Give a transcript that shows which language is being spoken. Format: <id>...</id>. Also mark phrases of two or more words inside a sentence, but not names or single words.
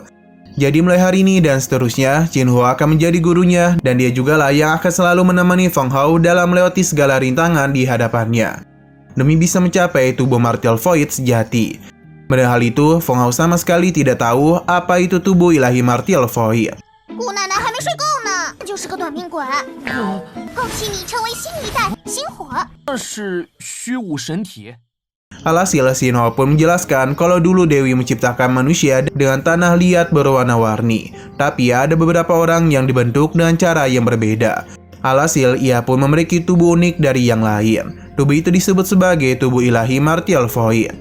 <id>Jadi mulai hari ini dan seterusnya, Xinhuo akan menjadi gurunya dan dia juga lah yang akan selalu menemani Feng Hao dalam melewati segala rintangan di hadapannya. Demi bisa mencapai tubuh Martial Void sejati. Padahal hal itu, Feng Hao sama sekali tidak tahu apa itu tubuh ilahi Martial Void.</id> <zh>姑奶奶还没睡够呢，就是个短命鬼。恭喜你成为新一代星火。那是虚无神体。</zh> <id>Alhasil, Xinhuo pun menjelaskan kalau dulu Dewi menciptakan manusia dengan tanah liat berwarna-warni. Tapi ada beberapa orang yang dibentuk dengan cara yang berbeda. Alhasil, ia pun memiliki tubuh unik dari yang lain. Tubuh itu disebut sebagai tubuh ilahi Martial Void.</id>